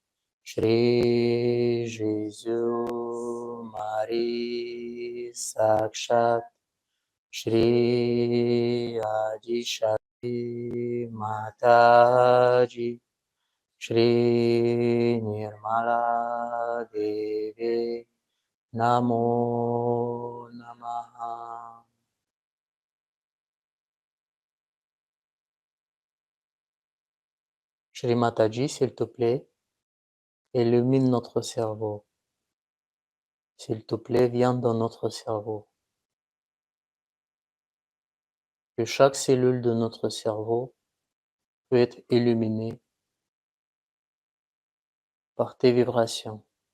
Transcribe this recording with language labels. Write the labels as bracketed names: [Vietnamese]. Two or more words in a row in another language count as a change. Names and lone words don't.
[Sanskrit] Shri Jésus-Marie Sakshat Shri Adi Shakti Mataji Shri Nirmala Devi Namo Namaha. [French] Shri Mataji, s'il te plaît, illumine notre cerveau. S'il te plaît, viens dans notre cerveau. Que chaque cellule de notre cerveau peut être illuminée par tes vibrations.